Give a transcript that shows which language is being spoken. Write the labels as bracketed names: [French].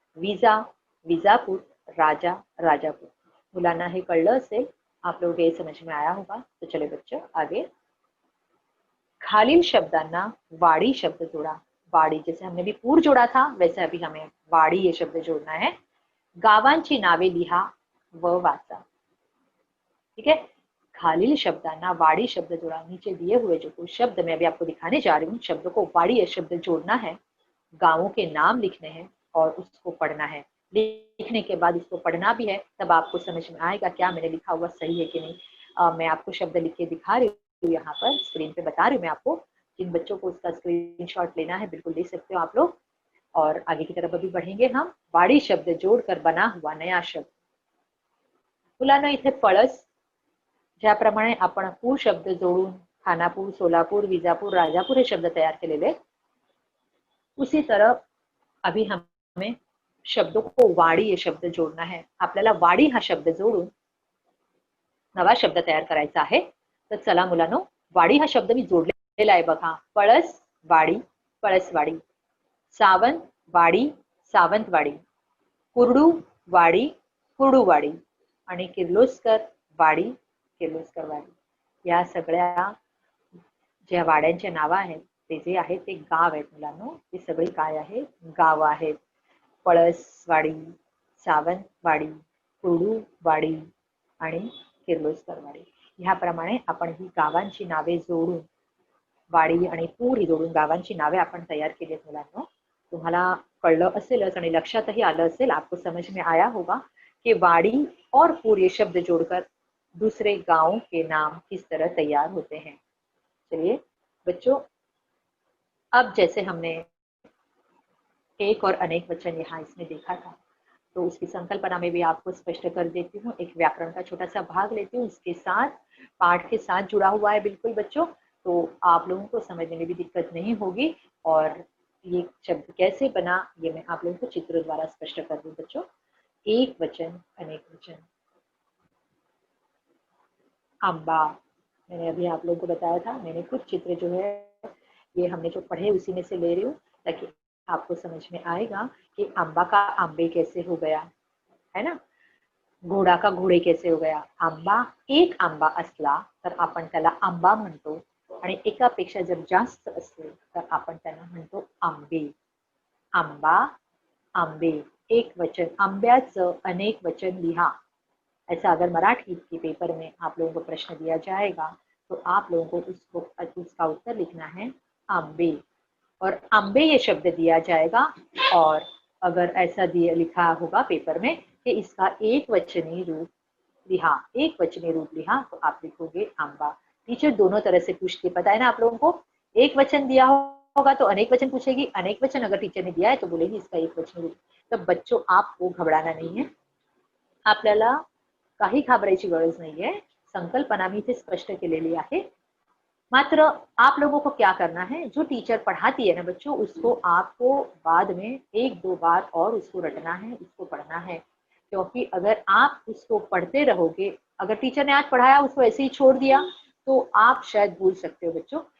[Marathi] विजा, विजापूर। राजा, राजापूर। मुलांना हे कळलं असेल, [Hindi] आप लोगों को ये समझ में आया होगा। तो चले बच्चों आगे। [Marathi] खालील शब्दांना वाड़ी शब्द जोड़ा। [Hindi] वाड़ी, जैसे हमने भी पूर जोड़ा था वैसे अभी हमें वाड़ी ये शब्द जोड़ना है। [Marathi] गावांची नावे लिहा व वाचा। [Hindi] ठीक है, [Marathi] खालील शब्दांना वाड़ी शब्द जोड़ा। [Hindi] नीचे दिए हुए जो कुछ शब्द मैं अभी आपको दिखाने जा रही हूँ, शब्द को वाड़ी ये शब्द जोड़ना है, गांवों के नाम लिखने हैं और उसको पढ़ना है। लिखने के बाद इसको पढ़ना भी है, तब आपको समझ में आएगा क्या मैंने लिखा हुआ सही है कि नहीं। मैं आपको शब्द लिख के दिखा रही हूँ, यहाँ पर स्क्रीन पे बता रही हूँ मैं आपको। जिन बच्चों को उसका स्क्रीनशॉट लेना है बिल्कुल ले सकते हो आप लोग। और आगे की तरफ अभी बढ़ेंगे हम। वाड़ी शब्द जोड़कर बना हुआ नया शब्द। [Marathi] मुलांना इथे पळस, ज्याप्रमाणे आपण पूर शब्द जोड़ून खानापूर, सोलापूर, विजापूर, राजापूर हे शब्द तैयार केलेले, [Hindi] उसी तरह अभी हमें शब्दों को वाड़ी ये शब्द जोड़ना है। [Marathi] आपल्याला वाड़ी हा शब्द जोड़ून नवा शब्द तयार करायचा आहे। तर चला मुलांनो, वाड़ी हा शब्द मी जोडलेला आहे बघा। पळस वाड़ी, पळसवाड़ी। सावंत वाड़ी, सावंतवाड़ी। कुरडू वाड़ी, कुरडूवाड़ी। आणि किर्लोस्कर वाड़ी, किर्लोस्करवाड़ी। या सगळ्या ज्या वाड्यांचे नाव आहेत ते जे आहेत ते गाव आहेत मुलांनो। ते सगळी काय आहे, गाव आहेत। पळसवाड़ी, सावंतवाड़ी, कुरडूवाड़ी आणि किर्लोस्करवाड़ी। ह्याप्रमाणे आपण ही गावांची नावे जोडून, वाड़ी आणि पूर ही जोडून गावांची नावे आपण तैयार केली आहेत मुलांनो। तुम्हाला कळलं असेलच आणि लक्षातही आलं असेल, [Hindi] आपको समझ में आया होगा कि वाड़ी और पूर ये शब्द जोड़कर दूसरे गांव के नाम किस तरह तैयार होते हैं। चलिए बच्चों, अब जैसे हमने एक और अनेक वचन यहाँ इसमें देखा था, तो उसकी संकल्पना में भी आपको स्पष्ट कर देती हूँ। एक व्याकरण का छोटा सा भाग लेती हूँ, इसके साथ पाठ के साथ जुड़ा हुआ है बिल्कुल बच्चों, तो आप लोगों को समझने में भी दिक्कत नहीं होगी। और ये शब्द कैसे बना ये मैं आप लोगों को चित्र द्वारा स्पष्ट कर दूं बच्चों। एक वचन अनेक वचन। अम्बा, मैंने अभी आप लोगों को बताया था, मैंने कुछ चित्र जो है ये हमने जो पढ़े उसी में से ले रही हूँ, ताकि आपको समझ में आएगा कि अम्बा का आंबे कैसे हो गया, है ना। घोडा का घोडे कैसे हो गया. [Marathi] आंबा, एक आंबा असला तर आपण त्याला आंबा म्हणतो आणि एकापेक्षा जर जास्त असले तर आपण त्यांना म्हणतो आंबे. आंबा, आंबे, एक वचन. आंब्याचं अनेक वचन लिहा. [Hindi] ऐसा अगर मराठी के पेपर में आप लोगों को प्रश्न दिया जाएगा तो आप लोगों को उसका उत्तर लिखना है आंबे. और आंबे ये शब्द दिया जाएगा और अगर ऐसा दिया लिखा होगा पेपर में कि इसका एक वचनी रूप लिहा, एक वचनी रूप लिहा, तो आप लिखोगे आंबा. टीचर दोनों तरह से पूछती, पता है ना आप लोगों को. एक वचन दिया होगा तो अनेक वचन पूछेगी, अनेक वचन अगर टीचर ने दिया है तो बोलेगी इसका एक वचनी रूप. तो बच्चों आपको घबराना नहीं है, [Marathi] आपल्याला काही घाबरायची गरज नाहीये. संकल्पना मी इथे स्पष्ट केलेली आहे. [Hindi] मात्र आप लोगों को क्या करना है, जो टीचर पढ़ाती है ना बच्चों, उसको आपको बाद में एक दो बार और उसको रटना है, उसको पढ़ना है. क्योंकि अगर आप उसको पढ़ते रहोगे, अगर टीचर ने आज पढ़ाया उसको ऐसे ही छोड़ दिया तो आप शायद भूल सकते हो बच्चों.